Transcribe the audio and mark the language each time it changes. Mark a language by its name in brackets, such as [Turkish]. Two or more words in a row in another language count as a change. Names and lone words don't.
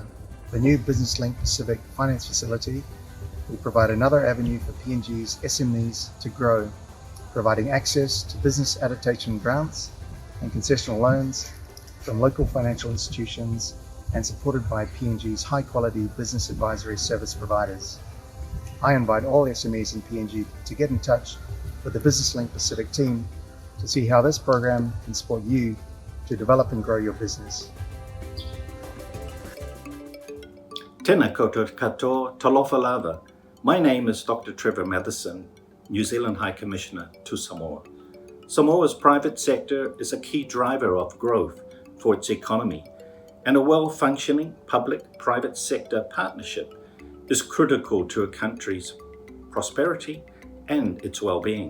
[English] The new Business Link Pacific Finance Facility will provide another avenue for PNG's SMEs to grow, providing access to business adaptation grants and concessional loans from local financial institutions and supported by PNG's high-quality business advisory service providers. I invite all SMEs in PNG to get in touch with the Business Link Pacific team to see how this program can support you to develop and grow your business. [Māori] Tēnā koutou katoa, [Samoan] talofa lava. [English] My name is Dr. Trevor Madison, New Zealand High Commissioner to Samoa. Samoa's private sector is a key driver of growth for its economy, and a well-functioning public-private sector partnership is critical to a country's prosperity and its well-being.